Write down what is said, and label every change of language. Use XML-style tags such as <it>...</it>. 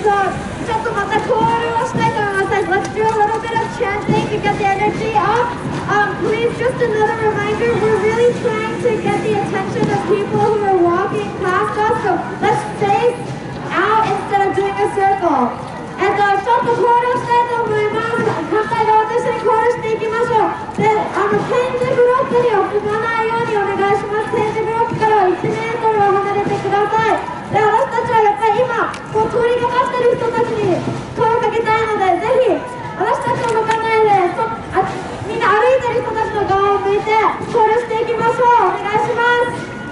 <ja>So, ちょっとまたコールをしたいと思います。</ja> <en>Let's do a little bit of chanting to get the energy up. Please, just another reminder, we're really trying to get the attention of people who are walking past us. So let's face out instead of doing a circle.</en> <ja>ちょっとコールをしたいと思います。反対側と一緒にコールしていきましょう。で、点字ブロックには踏まないようにお願いします。点字ブロックからは1メートルは離れてください。で、私たちはやっぱり今通りがかってる人たちに声をかけたいので、ぜひ私たちを向かないでみんな歩いてる人たちの側を向いてコールしていきましょう。お願いします。</ja>